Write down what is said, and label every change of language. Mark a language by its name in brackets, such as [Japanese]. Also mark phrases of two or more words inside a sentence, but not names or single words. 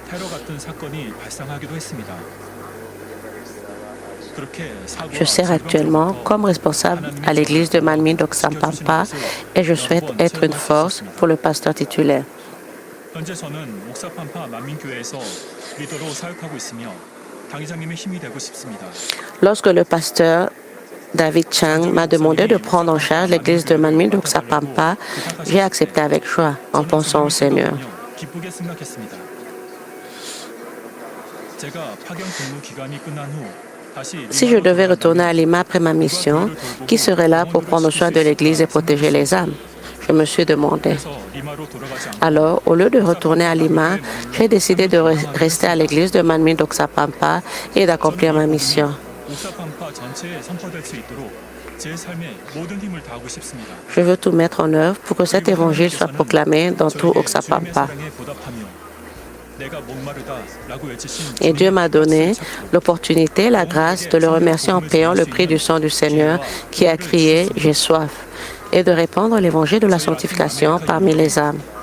[French] Je sers actuellement comme responsable à l'église de Manmin d'Oxapampa et je souhaite être une force pour le pasteur titulaire. [Korean] 당회장님의 힘이 되고 싶습니다. [French] Lorsque le pasteur David Chang m'a demandé de prendre en charge l'église de Manmin d'Oxapampa, j'ai accepté avec joie en pensant au Seigneur. [Korean] 기쁘게 생각했습니다. 제가 파견 근무 기간이 끝난 후 다시 [French] Si je devais retourner à Lima après ma mission, qui serait là pour prendre soin de l'église et protéger les âmes? Je me suis demandé. [Korean] 그래서 리마로 돌아가지 않고 [French] Alors, au lieu de retourner à Lima, j'ai décidé de rester à l'église de Manmin d'Oxapampa et d'accomplir ma mission. [Korean] 옥사팜파 전체에 선포될 수 있도록 제 삶에 모든 힘을 다하고 싶습니다. [French] Je veux tout mettre en œuvre pour que cet évangile soit proclamé dans tout Oxapampa. Et Dieu m'a donné l'opportunité, la grâce de le remercier en payant le prix du sang du Seigneur qui a crié « J'ai soif » et de répandre l'évangile de la sanctification parmi les âmes.